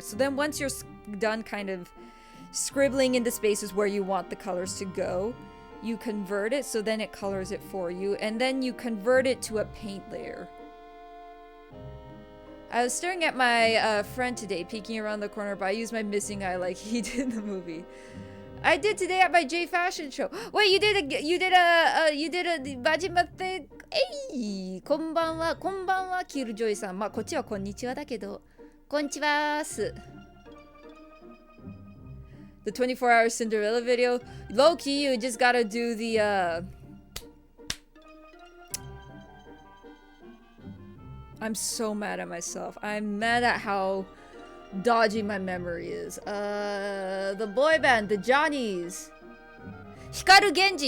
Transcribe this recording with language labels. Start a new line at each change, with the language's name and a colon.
English: So then once you're done kind of scribbling into spaces where you want the colors to go, you convert it, so then it colors it for you, and then you convert it to a paint layer. I was staring at my friend today, peeking around the corner, but I used my missing eye like he did in the movie. I did today at my J fashion show. Wait, you did a Bajimate.
Japanese: Hey, こんばんは、キルジョイさん。まあ、こっちはこんにちはだけど、こんにちはーす。
English: The 24-hour Cinderella video. Low key, you just gotta do the I'm so mad at myself. I'm mad at how dodgy my memory is. The boy band, the Johnnies. Hikaru Genji.